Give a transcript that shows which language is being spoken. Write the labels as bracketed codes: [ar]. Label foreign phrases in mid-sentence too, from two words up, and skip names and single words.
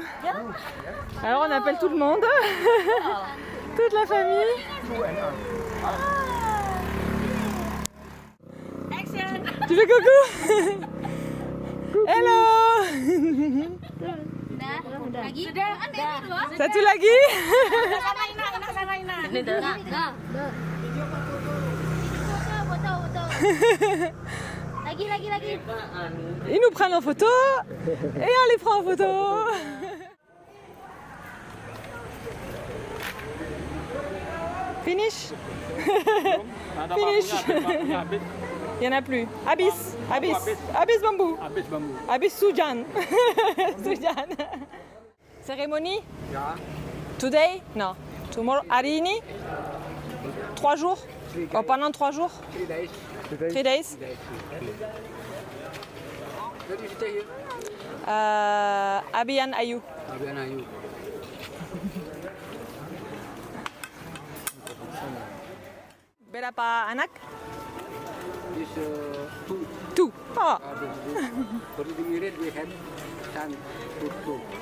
[fr] Alors on appelle tout le monde, toute la famille. Tu fais coucou? [en] Hello. [id] Satu lagi? Lagi. [fr] Ils nous prennent en photo et on les prend en photo. [en] Finish. Finish. [fr] Il n'y en a plus. Abyss bambou. Abyss Sujan. Sujan. Cérémonie? [en] Yeah. Today? Non. Tomorrow? [id] Hari ini? 3 jours? [fr] Oh, pendant 3 jours? [en] 3 days. 3 days? Where do you stay here? Abian Ayu. Abian Ayu. [id] Berapa anak? [en] This two. 2. Oh. For the irid we have son two.